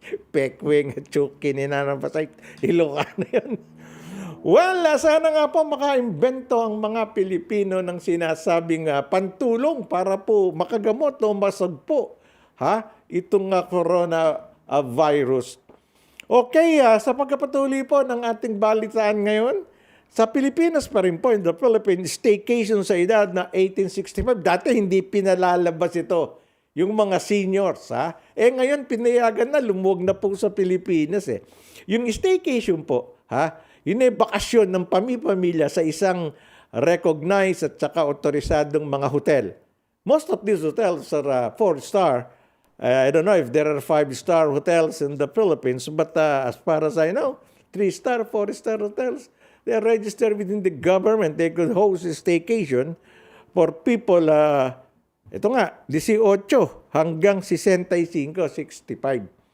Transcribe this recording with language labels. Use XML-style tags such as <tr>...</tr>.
<tl>Pekwing, Chucky, ninanapasay. Ilocano yan. Well, sana nga po makaimbento ang mga Pilipino ng sinasabing pantulong para po makagamot o masagpo itong coronavirus. Okay, sa pagkapatuloy po ng ating balitaan ngayon, sa Pilipinas pa rin po,</tl> <en>in the Philippines,</en> <tl>staycation sa edad na 1865. Dati hindi pinalalabas ito, yung mga seniors. Ngayon pinayagan na, lumuwag na po sa Pilipinas. Yung staycation po, yun ay bakasyon ng pamilya sa isang recognized at saka otorisadong mga hotel.</tl> <en>Most of these hotels are 4-star. I don't know if there are 5-star hotels in the Philippines, but as far as I know, 3-star, 4-star hotels, they are registered within the government. They could host a staycation for people,</en> <tl>ito nga, 18 hanggang 65, 65.</tl>